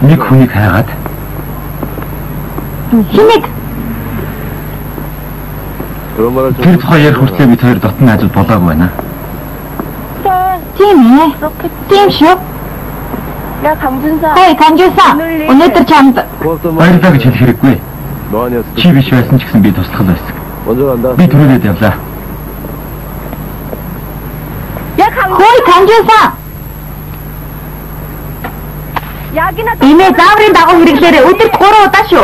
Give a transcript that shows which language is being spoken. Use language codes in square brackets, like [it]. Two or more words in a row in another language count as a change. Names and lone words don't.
[mn] Нэг хүнийг хайгаад Хинэг? [ko] 그런 말을 좀. [mn] тэр тухай ярих хүртлээр бид хоёр дотны ажил болоогүй байна. Тийм ээ. Тийм шүү. [ko] 야, 강준사. [mn] Хөөе, Канжуса. Өнөөдөр чамд [ko] 고맙단 말. [mn] Баярлалаа гэж хэлэх хэрэггүй. [ko] 너 아니었을 [mn] Чи биш байсан ч гэсэн би туслах байсан. [ko] 먼저 간다. [mn] Би түрүүлээд явлаа. [ko] 야, 강. [mn] хөөе, Канжуса. [ko] 약이나 [mn] Имээ зааврын дагуу хэрэглээрээ өдөрт 3 удаа шүү.